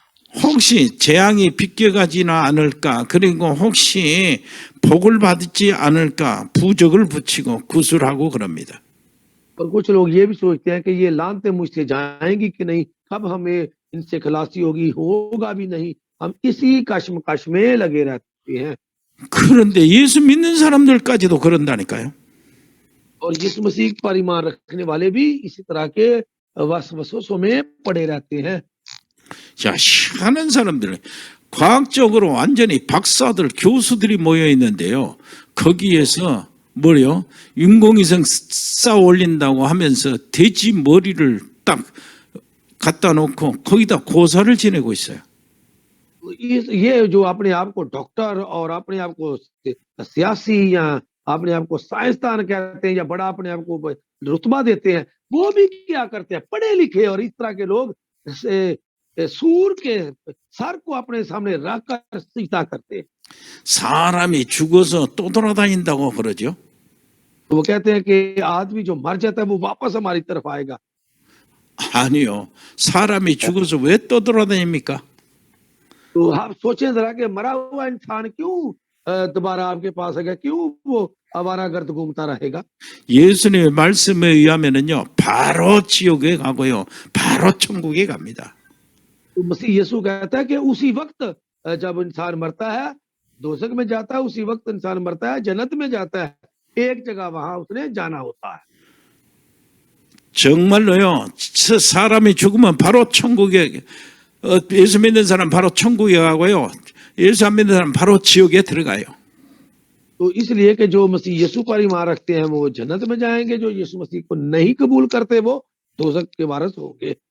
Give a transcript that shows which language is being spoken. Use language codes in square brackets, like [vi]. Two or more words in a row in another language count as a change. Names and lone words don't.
[ko] 혹시 재앙이 비껴가지나 않을까, 그리고 혹시 복을 받지 않을까 부적을 붙이고 구술하고 그럽니다. [ur] اور کچھ لوگ یہ بھی سوچتے ہیں کہ یہ لعنتیں مجھ سے جائیں گی کہ نہیں، کب ہمیں ان سے خلاصی ہوگی، ہوگا بھی نہیں. ہم اسی کشمکش میں لگے رہتے ہیں. [ko] 그런데 예수 믿는 사람들까지도 그런다니까요. [ur] اور یسوع مسیح پر ایمان رکھنے والے بھی اسی طرح کے وسوسوں میں پڑے رہتے ہیں. [ko] 자, 희한한 사람들, 과학적으로 완전히 박사들, 교수들이 모여 있는데요, 거기에서 뭐요? 인공위성 쌓아 올린다고 하면서 돼지 머리를 딱 갖다 놓고 거기다 고사를 지내고 있어요. [ur] یہ جو اپنے آپ کو ڈاکٹر اور اپنے آپ کو سیاسی یا اپنے آپ کو سائنسدان کہتے ہیں یا بڑا اپنے آپ کو رتبہ دیتے ہیں، وہ بھی کیا کرتے ہیں، پڑھے لکھے اور اس طرح کے لوگ سور کے سر کو اپنے سامنے رکھ کر سجدہ کرتے ہیں. [ko] 사람이 죽어서 또 돌아다닌다고 그러죠. [ur] تو وہ کہتے ہیں کہ آدمی جو مر جاتا ہے وہ واپس ہماری طرف آئے گا. [ko] 아니요, 사람이 죽어서 왜 또 돌아다닙니까? [ur] تو آپ سوچیں ذرا کہ مرا ہوا انسان کیوں دوبارہ آپ کے پاس آئے گا، کیوں وہ آوارہ گرد گھومتا رہے گا? [ko] 예수님의 말씀에 의하면은요, 바로 지옥에 가고요, 바로 천국에 갑니다. [ur] تو مسیح یسوع کہتا ہے کہ اسی وقت جب انسان مرتا ہے دوزخ میں جاتا ہے، اسی وقت انسان مرتا ہے جنت میں جاتا ہے، ایک جگہ وہاں اس نے جانا ہوتا ہے. [ko] 정말로요, 사람이 죽으면 바로 천국에, 예수 믿는 사람 바로 천국에 가고요, 예수 안 믿는 사람 바로 지옥에 들어가요. [ur] تو اس لیے کہ جو مسیح یسوع پر ایمان رکھتے ہیں وہ جنت میں جائیں گے، جو یسوع مسیح کو نہیں قبول کرتے وہ دوزخ کے وارث ہوں گے.